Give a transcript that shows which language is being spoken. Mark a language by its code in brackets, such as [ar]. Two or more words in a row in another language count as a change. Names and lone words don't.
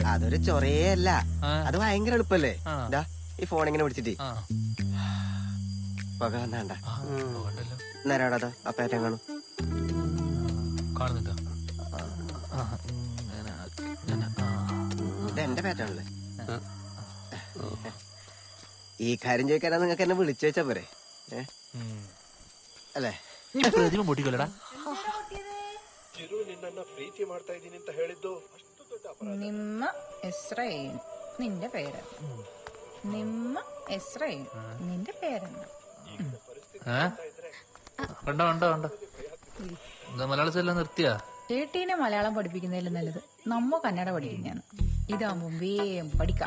[ml] അതൊരു ചൊറയേ അല്ല, അത് ഭയങ്കര എളുപ്പല്ലേ. ഈ ഫോൺ ഇങ്ങനെ പിടിച്ചിട്ട് പക വന്നാണ്ട നേരാടാ ആ പാറ്റേൺ കാണും. കാണുന്നുണ്ടോ? ഇത് എന്റെ പാറ്റേണല്ലേ. ഈ കാര്യം ചോദിക്കാനാ നിങ്ങൾക്ക് എന്നെ വിളിച്ചു വെച്ചാ പോരെ? [kn] ಅಲ್ಲೇ ಪ್ರತಿಮೆ ಮುಟ್ಟಿಕೊಳ್ಳಡ ನಿನ್ನನ್ನ ಪ್ರೀತಿ ಮಾಡ್ತಾ ಇದ್ದೀನಿ ಅಂತ ಹೇಳಿದ್ದು ಅಷ್ಟು ದೊಡ್ಡ ಅಪರಾಧ. ನಿಮ್ಮ ಹೆಸರೇನು? [ml] നിന്റെ പേര്? [kn] ನಿಮ್ಮ ಹೆಸರೇನು? [ml] നിന്റെ പേരെന്താ? കണ്ടോ കണ്ടോ കണ്ടോ എന്താ മലയാളത്തിലെല്ലാം നിർത്തിയാ? ഏട്ടീനെ മലയാളം പഠിപ്പിക്കുന്നതിലും നല്ലത് നമ്മ കന്നഡ പഠിക്കുന്നതാണ്. ഇതാകുമ്പോ വേഗം പഠിക്കാം.